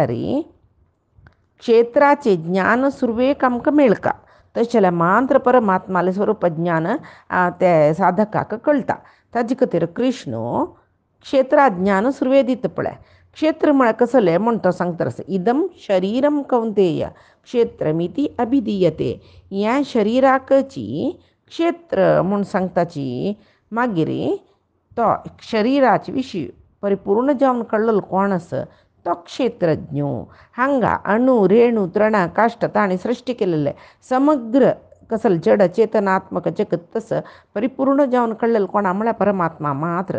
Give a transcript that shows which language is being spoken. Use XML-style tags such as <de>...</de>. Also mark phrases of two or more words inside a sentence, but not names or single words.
<kok>जाल्यार क्षेत्राचें ज्ञान सुरवेक आमकां मेळका तशें मात्र परमात्माले स्वरूप ज्ञान ते साधकाक कळटा. ताजे खातीर कृष्ण क्षेत्राज्ञान सुरवें दिता पळय. क्षेत्र म्हळ्यार कसलें म्हण तो सांगता तसो,</kok> <sa>इदम शरीरम कौंतेय क्षेत्रमिती अभिधीयते.</sa> <kok>ह्या शरिराकची क्षेत्र म्हूण सांगताची. मागीर तो शरिराचे विशीं परिपूर्ण जावन कळ्ळलो कोण आसा तो क्षेत्रज्ञ. हांगा अणू रेणू तृण काष्ट ताणी सृश्टी केलेले समग्र कसलं जड चेतनात्मक जगत तसं परिपूर्ण जावन कळ्ळेलें कोणा म्हळ्यार परमात्मा मात्र.</kok>